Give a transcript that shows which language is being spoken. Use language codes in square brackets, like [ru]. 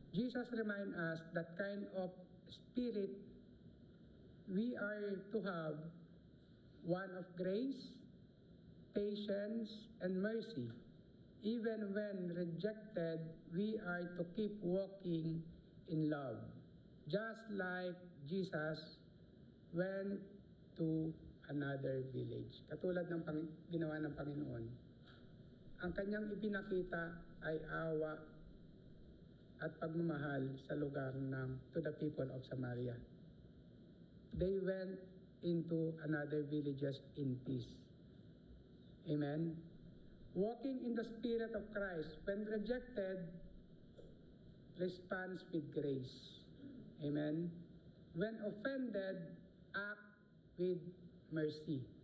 [en] Jesus remind us that kind of spirit we are to have, one of grace, patience, and mercy. Even when rejected, we are to keep walking in love. Just like Jesus went to another village. [tl] Katulad ng ginawa ng Panginoon. Ang kanyang ipinakita ay awa at pagmamahal sa lugar [en] to the people of Samaria. They went into another villages in peace. Amen? Walking in the Spirit of Christ, when rejected, responds with grace. Amen? When offended, act with mercy.